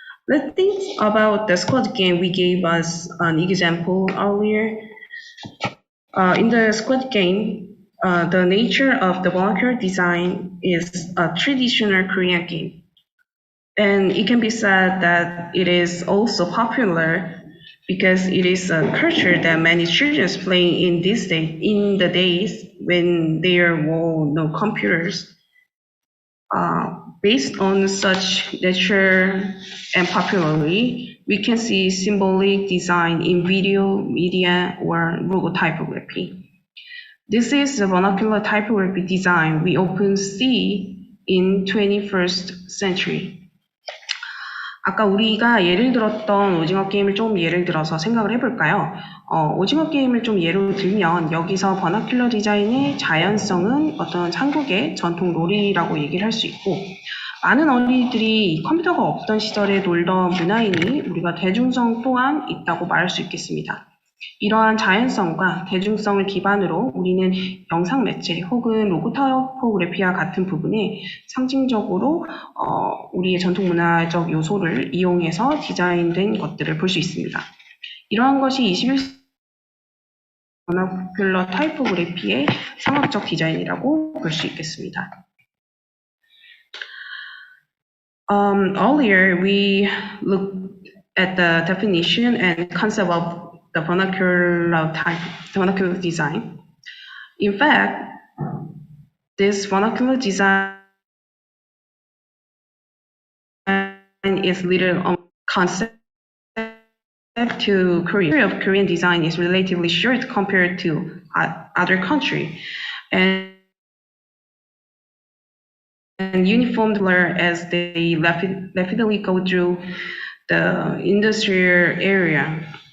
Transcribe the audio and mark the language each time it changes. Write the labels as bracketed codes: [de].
[en] Let's think about the Squid game we gave us an example earlier. In the Squid game, the nature of the vernacular design is a traditional Korean game. And it can be said that it is also popular because it is a culture that many children play in the days when there were no computers. Based on such nature and popularity, we can see symbolic design in video, media, or logo typography. This is the vernacular typography design we often see in 21st century. [ko] 아까 우리가 예를 들었던 오징어 게임을 좀 예를 들어서 생각을 해볼까요? 오징어 게임을 좀 예로 들면 여기서 버나큘러 디자인의 자연성은 어떤 한국의 전통 놀이라고 얘기를 할 수 있고 많은 어린이들이 컴퓨터가 없던 시절에 놀던 문화이니 우리가 대중성 또한 있다고 말할 수 있겠습니다. 이러한 자연성과 대중성을 기반으로 우리는 영상 매체 혹은 로고 타이포그래피와 같은 부분에 상징적으로 우리의 전통 문화적 요소를 이용해서 디자인된 것들을 볼 수 있습니다. 이러한 것이 21세기 버나큘러 타이포그래피의 상업적 디자인이라고 볼 수 있겠습니다. [en] Earlier, we looked at the definition and concept of the vernacular design. In fact, this vernacular design is little concept to Korea. The history of Korean design is relatively short compared to other countries, and uniformed as they rapidly go through the industrial area.